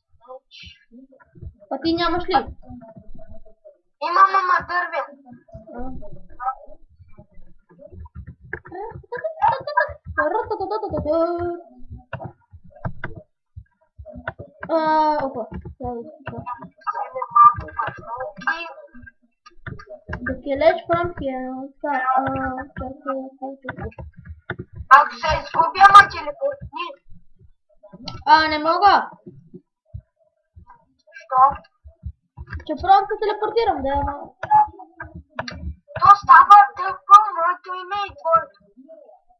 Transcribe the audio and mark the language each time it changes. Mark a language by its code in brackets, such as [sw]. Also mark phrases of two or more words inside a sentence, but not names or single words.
[bg] А ти нямаш ли? Имам, ама дървен. Опа. [en] The village from here. [bg] Ако се изгубя, ма телепортни. Не мога. Що? Че просто се телепортирам, да, ама... То става тъпо, моето име и твоето.